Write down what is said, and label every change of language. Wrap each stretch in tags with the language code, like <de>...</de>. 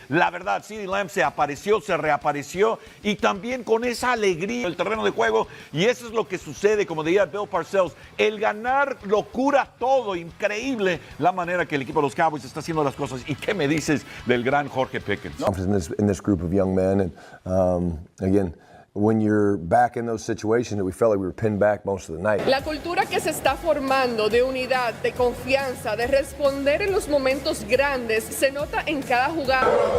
<es>La verdad, CeeDee Lamb se apareció, se reapareció y también con esa alegría en el terreno de juego. Y eso es lo que sucede, como diría Bill Parcells. El ganar lo cura todo. Increíble la manera que el equipo de los Cowboys está haciendo las cosas. ¿Y qué me dices del gran Jorge Pickens?</es> <en>In this group of young men, and again, when you're back in those situations, we felt like we were pinned back most of the night.</en> <es>La cultura que se está formando de unidad, de confianza, de responder en los momentos grandes, se nota en cada jugada.</es>